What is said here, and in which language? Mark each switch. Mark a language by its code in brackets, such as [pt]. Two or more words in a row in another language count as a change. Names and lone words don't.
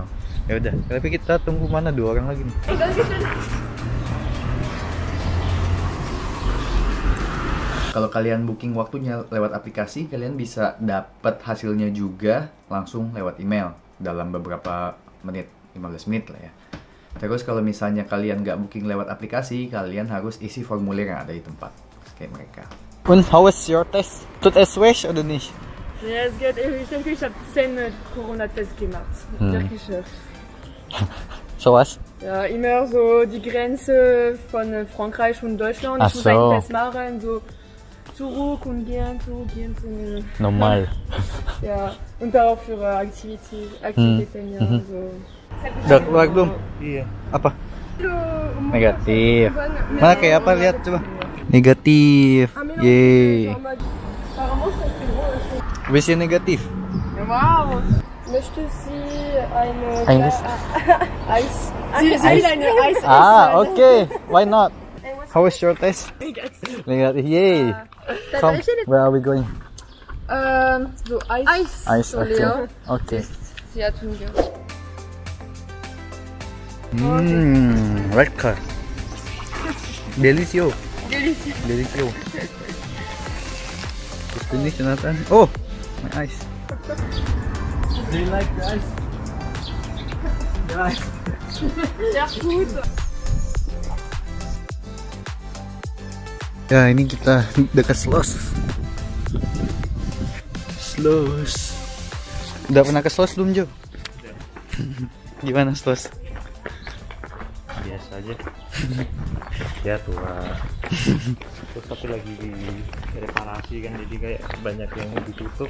[id] Ya udah, tapi kita tunggu mana 2 orang lagi nih. Kalau kalian booking waktunya lewat aplikasi, kalian bisa dapat hasilnya juga langsung lewat email dalam beberapa menit, 15 menit lah ya. Terus kalau misalnya kalian nggak booking lewat aplikasi, kalian harus isi formulir yang ada di tempat kayak mereka. [en] Und how was your test? [de] Tut es weh oder nicht? Ja, es geht. Ich denke, ich habe 10 Corona-Tests gemacht. Wirklich schön. So was? Ja, immer so die Grenze von Frankreich und Deutschland. Ach Ich muss so. einen Test machen, so zurück und gehen, zurück, gehen. Normal. Ja, und auch für Aktivitäten, ja, so. [id] Udah keluar belum? Iya. Apa? Negatif. Mana kayak apa? Lihat coba. Negatif. Yeay. Bisa negatif. [de] Wow. Möchte sie eine Eis? Eis? Sie will eine Eis essen. [en] Ah, okay. Why not? How was your test? Negatif. Yay. Come. Where are we going? [de] So Eis. Eis. So Okay. leer. Okay. Sie hat Hunger. Lecker. [es] Delicioso. [en] Delicious. [id] Delicioso. Terus ini Jonathan. [en] Oh, my ice. Do you like the ice? The ice. [de] Sehr gut. [id] Ya, ini kita dekat Sloss. Udah pernah ke Sloss belum, Jo? Gimana Sloss? Biasa aja. Ya tua. Terus tapi lagi di reparasi kan, jadi kayak banyak yang ditutup.